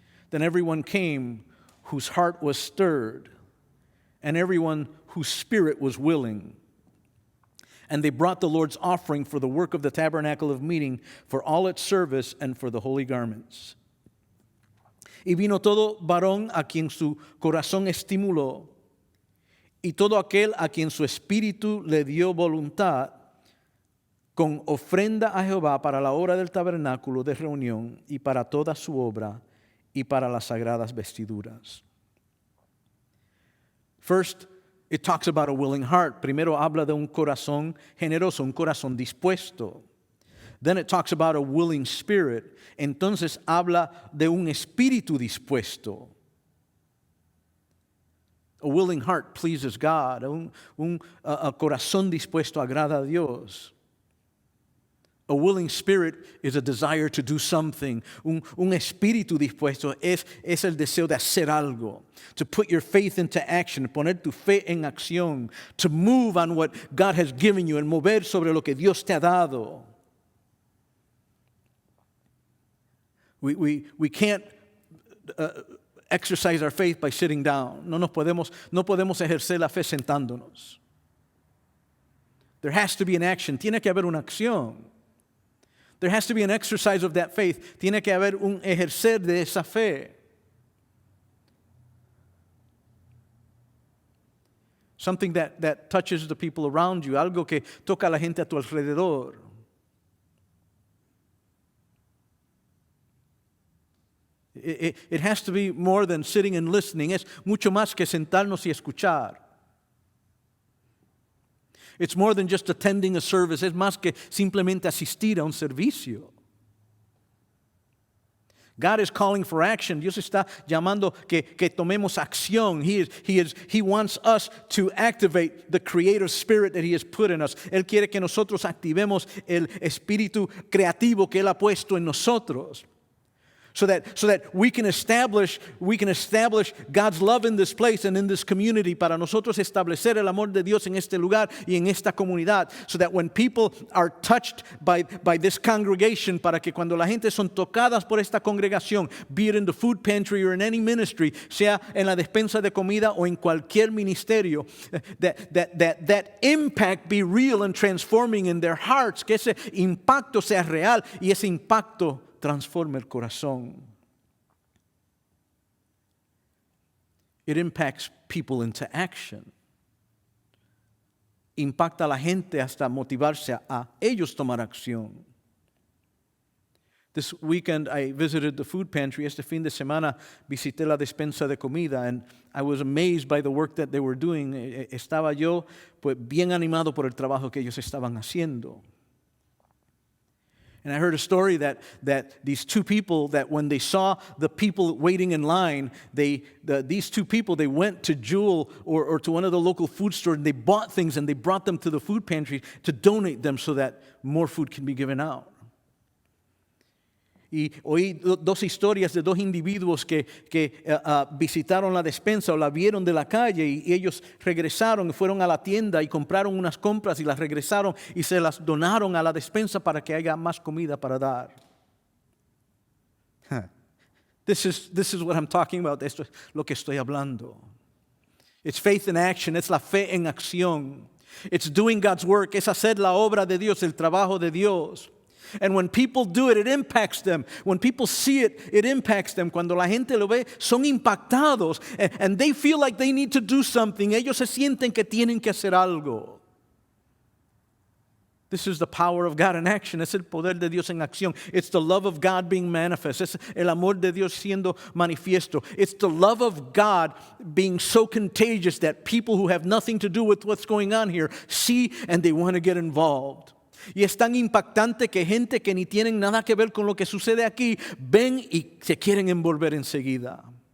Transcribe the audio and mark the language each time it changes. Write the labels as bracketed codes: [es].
[en] Then everyone came whose heart was stirred, and everyone whose spirit was willing. And they brought the Lord's offering for the work of the tabernacle of meeting, for all its service, and for the holy garments. [es] Y vino todo varón a quien su corazón estimuló, y todo aquel a quien su espíritu le dio voluntad, con ofrenda a Jehová para la obra del tabernáculo de reunión, y para toda su obra, y para las sagradas vestiduras. [en] First, it talks about a willing heart. [es] Primero habla de un corazón generoso, un corazón dispuesto. [en] Then it talks about a willing spirit. [es] Entonces habla de un espíritu dispuesto. [en] A willing heart pleases God. [es] A corazón dispuesto agrada a Dios. [en] A willing spirit is a desire to do something. [es] Un espíritu dispuesto es el deseo de hacer algo. [en] To put your faith into action, [es] poner tu fe en acción. [en] To move on what God has given you, [es] en mover sobre lo que Dios te ha dado. [en] We can't exercise our faith by sitting down. [es] No podemos ejercer la fe sentándonos. [en] There has to be an action. [es] Tiene que haber una acción. [en] There has to be an exercise of that faith. [es] Tiene que haber un ejercer de esa fe. [en] Something that touches the people around you. [es] Algo que toca a la gente a tu alrededor. [en] It has to be more than sitting and listening. [es] Es mucho más que sentarnos y escuchar. [en] It's more than just attending a service. [es] Es más que simplemente asistir a un servicio. [en] God is calling for action. [es] Dios está llamando que tomemos acción. [en] He wants us to activate the creative spirit that He has put in us. [es] Él quiere que nosotros activemos el espíritu creativo que Él ha puesto en nosotros. [en] So that we can establish God's love in this place and in this community, [es] para nosotros establecer el amor de Dios en este lugar y en esta comunidad, [en] so that when people are touched by this congregation, [es] para que cuando la gente son tocadas por esta congregación, [en] be it in the food pantry or in any ministry, [es] sea en la despensa de comida o en cualquier ministerio, [en] that impact be real and transforming in their hearts, [es] que ese impacto sea real y ese impacto transforma el corazón. [en] It impacts people into action. [es] Impacta a la gente hasta motivarse a ellos tomar acción. [en] This weekend I visited the food pantry. [es] Este fin de semana visité la despensa de comida, [en] and I was amazed by the work that they were doing. [es] Estaba yo pues bien animado por el trabajo que ellos estaban haciendo. [en] And I heard a story that these two people, that when they saw the people waiting in line, these two people, they went to Jewel or to one of the local food stores, and they bought things and they brought them to the food pantry to donate them so that more food can be given out. [es] Y oí dos historias de dos individuos que visitaron la despensa o la vieron de la calle, y ellos regresaron, fueron a la tienda y compraron unas compras y las regresaron y se las donaron a la despensa para que haya más comida para dar. [en] This is what I'm talking about. [es] Esto es lo que estoy hablando. [en] It's faith in action. [es] Es la fe en acción. [en] It's doing God's work. [es] Es hacer la obra de Dios, el trabajo de Dios. [en] And when people do it, it impacts them. When people see it, it impacts them. [es] Cuando la gente lo ve, son impactados. [en] And they feel like they need to do something. [es] Ellos se sienten que tienen que hacer algo. [en] This is the power of God in action. [es] Es el poder de Dios en acción. [en] It's the love of God being manifest. [es] Es el amor de Dios siendo manifiesto. [en] It's the love of God being so contagious that people who have nothing to do with what's going on here see and they want to get involved. [es] Y es tan impactante que gente que ni tienen nada que ver con lo que sucede aquí ven y se quieren envolver enseguida.